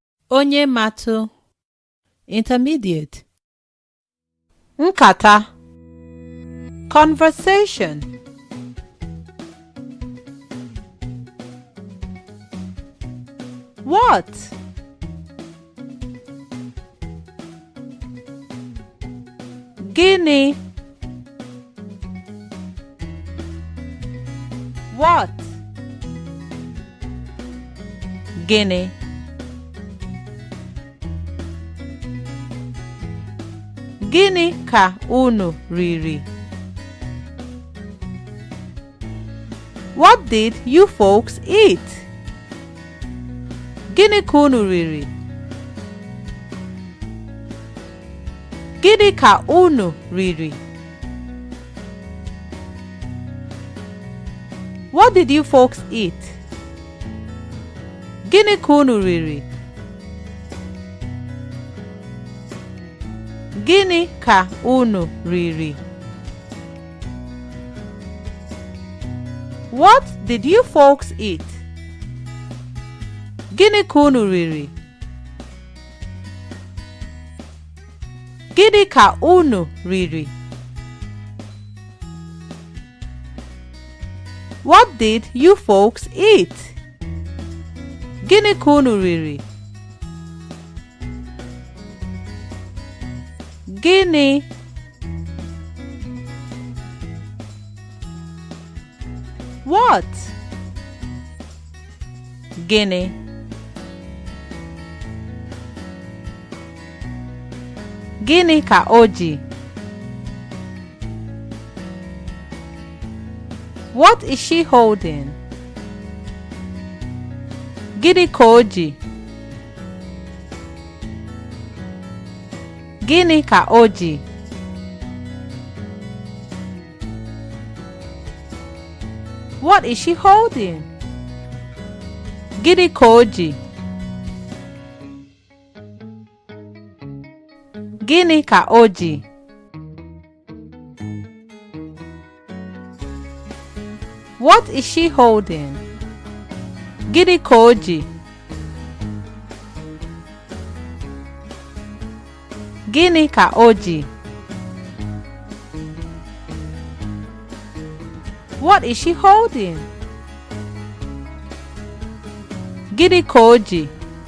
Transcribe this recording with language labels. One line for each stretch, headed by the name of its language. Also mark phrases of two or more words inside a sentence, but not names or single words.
Igbo: Onye matụ intermediate. Nkata conversation.
English: What?
Igbo: Gịnị?
English: What?
Igbo: Gịnị? Gịnị ka unu riri?
English: What did you folks eat?
Igbo: Gịnị ka unu riri? Gịnị ka unu riri?
English: What did you folks eat?
Igbo: Gịnị ka unu riri? Gịnị ka unu riri?
English: What did you folks eat?
Igbo: Gịnị ka unu riri? Gịnị ka unu riri?
English: What did you folks eat?
Igbo: Gịnị ka unu riri? Gịnị?
English: What?
Igbo: Gịnị? Gịnị ka o ji?
English: What is she holding?
Igbo: Gịnị ka o ji? Gịnị ka o ji?
English: What is she holding?
Igbo: Gịnị ka o ji? Gịnị ka o ji?
English: What is she holding?
Igbo: Gịnị ka o ji? Gịnị ka o ji?
English: What is she holding?
Igbo: Gịnị ka o ji?